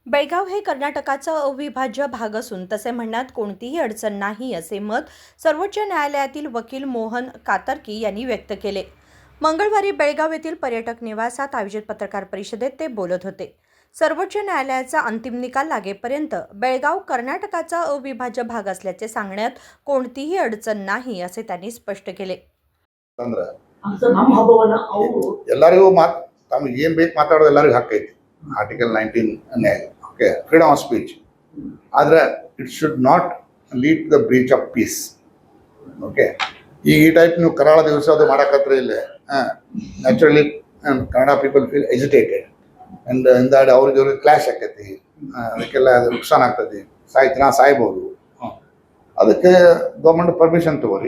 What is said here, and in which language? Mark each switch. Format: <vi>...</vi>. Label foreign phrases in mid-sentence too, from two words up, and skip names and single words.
<mr>बेळगाव हे कर्नाटकाचा अविभाज्य भाग असून तसे म्हणण्यात कोणतीही अडचण नाही असे मत सर्वोच्च न्यायालयातील वकील मोहन कातर्की यांनी व्यक्त केले. मंगळवारी बेळगाव येथील पर्यटक निवासात आयोजित पत्रकार परिषदेत ते बोलत होते. सर्वोच्च न्यायालयाचा अंतिम निकाल लागेपर्यंत बेळगाव कर्नाटकाचा अविभाज्य भाग असल्याचे सांगण्यात कोणतीही अडचण नाही असे त्यांनी स्पष्ट केले.</mr> <kn>ಎಲ್ಲರಿಗೂ ತಮಗೆ ಏನು ಬೇಕು ಮಾತಾಡೋದು ಎಲ್ಲರಿಗೂ ಹಕ್ಕೈತಿ.</kn> <en>Article 19 okay freedom of speech. ಆದರೆ it should not lead to the breach of peace.</en> <kn>ಓಕೆ ಈ ಟೈಪ್ ನೀವು ಕರಾಳ ದಿವಸ ಅದು ಮಾಡಕತ್ರ ಇಲ್ಲೇ</kn> <en>naturally Kannada people feel agitated and</en> <kn>ಇಂದಾಡಿ ಅವ್ರಿಗೆ ಕ್ಲಾಶ್ ಆಕೈತಿ. ಅದಕ್ಕೆಲ್ಲ ಅದು ನುಕ್ಸಾನ್ ಆಗ್ತೈತಿ. ಸಾಯ್ಬೋದು. ಅದಕ್ಕೆ</kn> <en>government permission</en> <kn>ತಗೋರಿ.</kn>